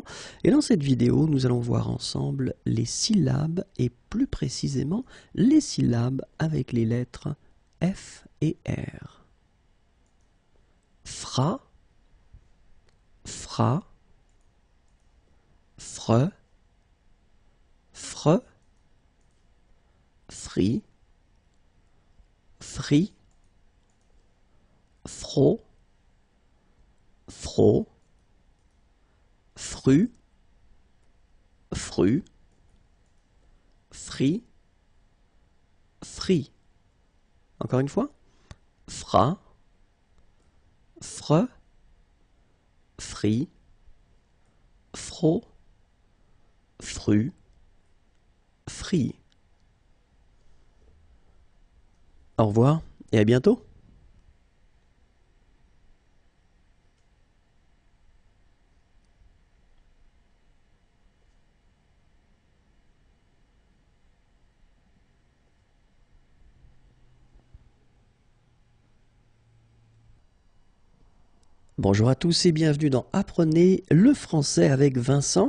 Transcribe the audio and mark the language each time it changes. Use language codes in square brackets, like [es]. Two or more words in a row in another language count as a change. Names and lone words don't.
[fr] Et dans cette vidéo, nous allons voir ensemble les syllabes et plus précisément les syllabes avec les lettres F et R. Fra, fra, fre, fre, fri, fri, fro, fro, fru, fru, fri, fri. Encore une fois. Fra, fre, fri, fro, fru, fri. Au revoir et à bientôt. Bonjour à tous et bienvenue dans Apprenez le français avec Vincent.